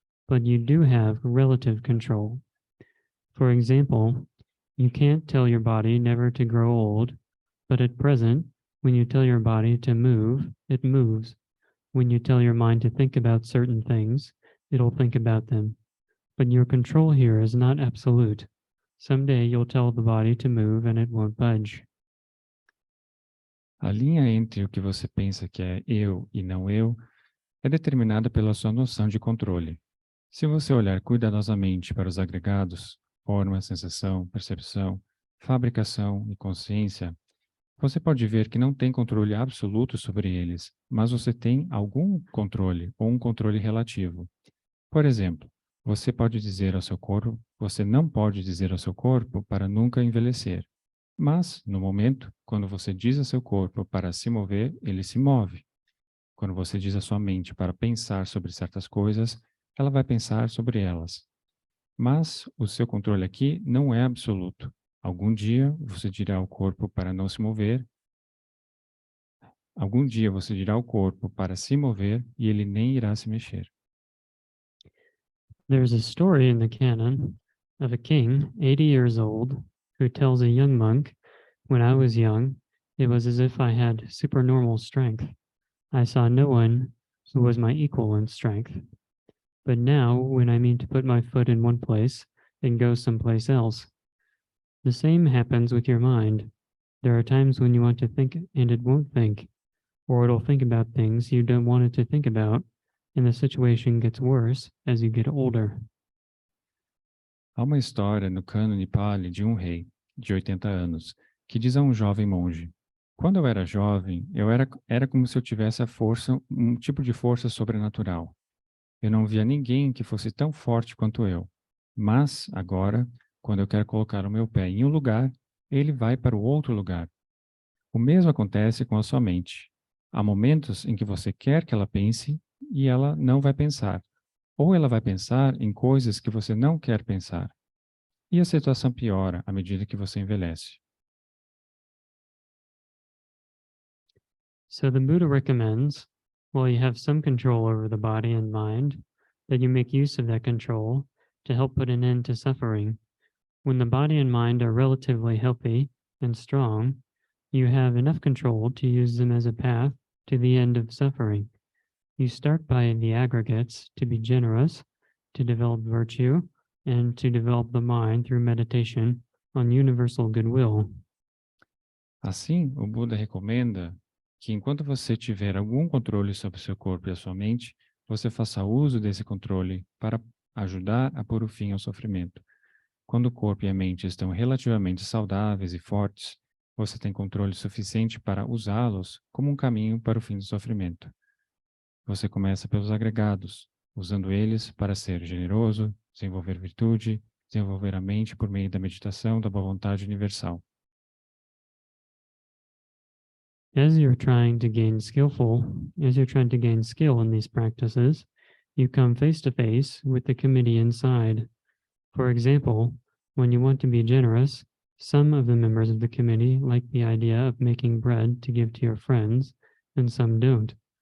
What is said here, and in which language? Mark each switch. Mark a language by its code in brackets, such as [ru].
[en] but you do have relative control. For example, you can't tell your body never to grow old, but at present, when you tell your body to move, it moves. When you tell your mind to think about certain things, it'll think about them. But your control here is not absolute. Someday you'll tell the body to move and it won't budge. [pt] A linha entre o que você pensa que é eu e não eu é determinada pela sua noção de controle. Se você olhar cuidadosamente para os agregados, forma, sensação, percepção, fabricação e consciência, você pode ver que não tem controle absoluto sobre eles, mas você tem algum controle ou um controle relativo. Por exemplo, você pode dizer ao seu corpo, você não pode dizer ao seu corpo para nunca envelhecer. Mas, no momento, quando você diz ao seu corpo para se mover, ele se move. Quando você diz à sua mente para pensar sobre certas coisas, ela vai pensar sobre elas. Mas o seu controle aqui não é absoluto. Algum dia você dirá ao corpo para não se mover. Algum dia você dirá ao corpo para se mover e ele nem irá se mexer. [en] There's a story in the canon of a king, 80 years old, who tells a young monk, "When I was young, it was as if I had supernormal strength. I saw no one who was my equal in strength. But now, when I mean to put my foot in one place, it goes someplace else." The same happens with your mind. There are times when you want to think and it won't think, or it'll think about things you don't want it to think about, and the situation gets worse as you get older. [pt] Há uma história no cânone Pali de um rei, de 80 anos, que diz a um jovem monge: quando eu era jovem, era como se eu tivesse a força, um tipo de força sobrenatural. Eu não via ninguém que fosse tão forte quanto eu. Mas, agora, quando eu quero colocar o meu pé em um lugar, ele vai para o outro lugar. O mesmo acontece com a sua mente. Há momentos em que você quer que ela pense e ela não vai pensar. Ou ela vai pensar em coisas que você não quer pensar. E a situação piora à medida que você envelhece. [en] So the Buddha recommends, while you have some control over the body and mind, that you make use of that control to help put an end to suffering. When the body and mind are relatively healthy and strong, you have enough control to use them as a path to the end of suffering. You start by the aggregates to be generous, to develop virtue, and to develop the mind through meditation on universal goodwill. [pt] Assim, o Buda recomenda que enquanto você tiver algum controle sobre seu corpo e a sua mente, você faça uso desse controle para ajudar a pôr o fim ao sofrimento. Quando o corpo e a mente estão relativamente saudáveis e fortes, você tem controle suficiente para usá-los como um caminho para o fim do sofrimento. Você começa pelos agregados, usando eles para ser generoso, desenvolver virtude, desenvolver a mente por meio da meditação da boa vontade universal. [en] As you're trying to gain skill in these practices, you come face to face with the committee inside. For example, when you want to be generous, some of the members of the committee like the idea of making bread to give to your friends, and some don't.